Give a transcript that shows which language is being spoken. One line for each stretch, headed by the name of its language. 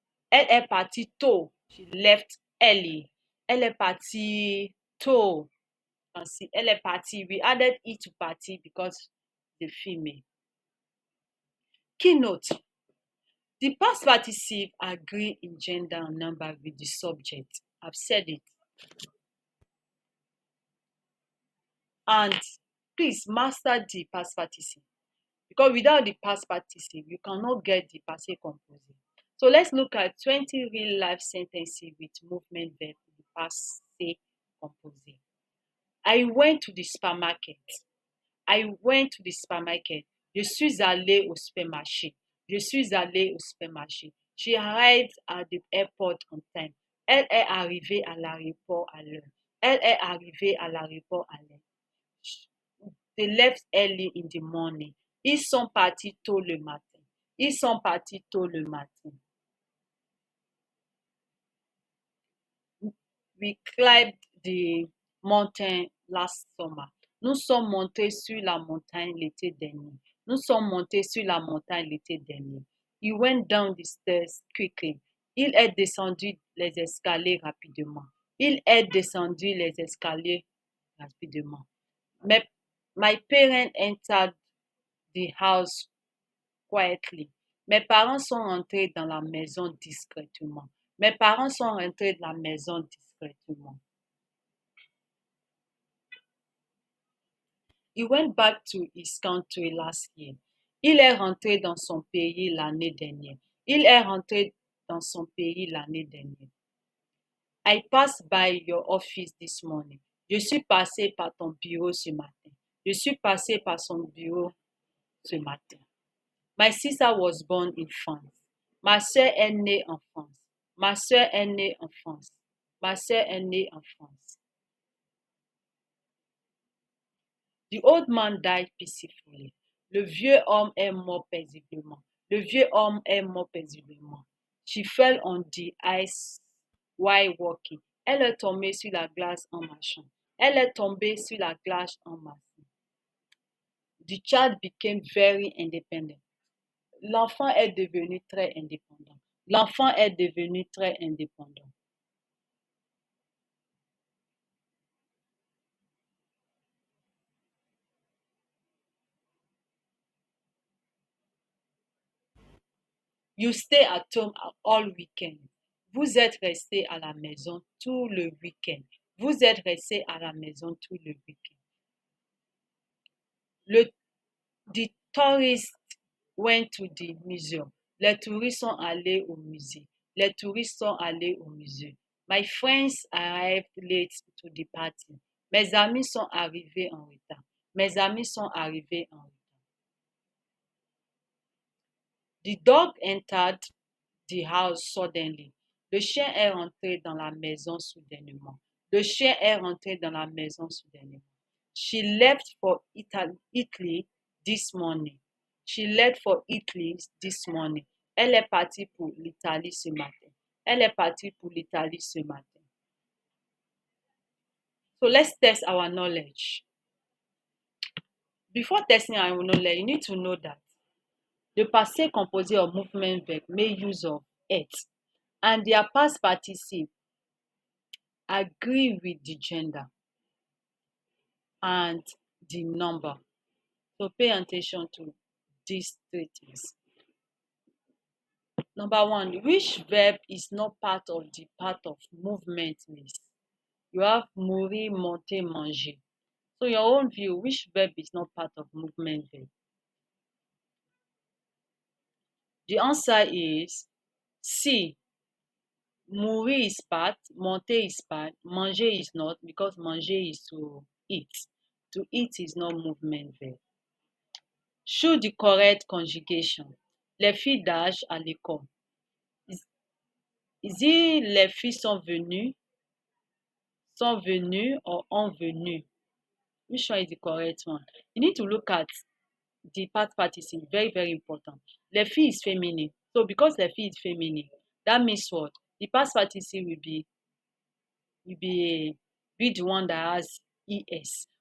French: Elle est partie tôt.
English: She left early.
French: Elle est partie tôt.
English: You can see,
French: elle est partie.
English: We added e to partie because the female. Keynote. The past participle agree in gender and number with the subject. I've said it. And please master the past participle, because without the past participle, you cannot get the passé composé. So let's look at 20 real life sentences with movement verb in the passé composé. I went to the supermarket. I went to the supermarket.
French: Je suis allé au supermarché. Je suis allé au supermarché.
English: She arrived at the airport on time.
French: Elle est arrivée à l'aéroport à l'heure. Elle est arrivée à l'aéroport à l'heure.
English: They left early in the morning.
French: Ils sont partis tôt le matin. Ils sont partis tôt le matin.
English: We climbed the mountain last summer.
French: Nous sommes montés sur la montagne l'été dernier. Nous sommes montés sur la montagne l'été dernier.
English: He went down the stairs quickly.
French: Il est descendu les escaliers rapidement. Il est descendu les escaliers rapidement.
English: My parents entered the house quietly.
French: Mes parents sont rentrés dans la maison discrètement. Mes parents sont rentrés dans la maison discrètement.
English: He went back to his country last year.
French: Il est rentré dans son pays l'année dernière. Il est rentré dans son pays l'année dernière.
English: I passed by your office this morning.
French: Je suis passé par ton bureau ce matin. Je suis passé par son bureau ce matin.
English: My sister was born in France.
French: Ma sœur est née en France. Ma sœur est née en France. Ma sœur est née en France.
English: The old man died peacefully.
French: Le vieux homme est mort paisiblement. Le vieux homme est mort paisiblement.
English: She fell on the ice while walking.
French: Elle est tombée sur la glace en marchant. Elle est tombée sur la glace en marchant.
English: The child became very independent.
French: L'enfant est devenu très indépendant. L'enfant est devenu très indépendant.
English: You stay at home all weekend.
French: Vous êtes resté à la maison tout le week-end. Vous êtes resté à la maison tout le week-end.
English: The tourists went to the museum.
French: Les touristes sont allés au musée. Les touristes sont allés au musée.
English: My friends arrived late to the party.
French: Mes amis sont arrivés en retard. Mes amis sont arrivés en retard.
English: The dog entered the house suddenly.
French: Le chien est rentré dans la maison soudainement. Le chien est rentré dans la maison soudainement.
English: She left for Italy this morning. She left for Italy this morning.
French: Elle est partie pour l'Italie ce matin. Elle est partie pour l'Italie ce matin.
English: So let's test our knowledge. Before testing our knowledge, you need to know that the passé composé of movement verb make use of it, and their past participle agree with the gender and the number. So pay attention to these three things. Number one, which verb is not part of the part of movement list? You have mourir, monter, manger. So your own view, which verb is not part of movement verb? The answer is C. Mourir is part, monter is part, manger is not, because manger is to eat. To eat is not movement verb. Choose the correct conjugation.
French: Les filles d'âge à l'école.
English: Is it
French: les filles sont venues or ont venu?
English: Which one is the correct one? You need to look at the past participle. Very, very important. Les filles is feminine. So because les filles is feminine, that means what? The past participle will be the one that has es.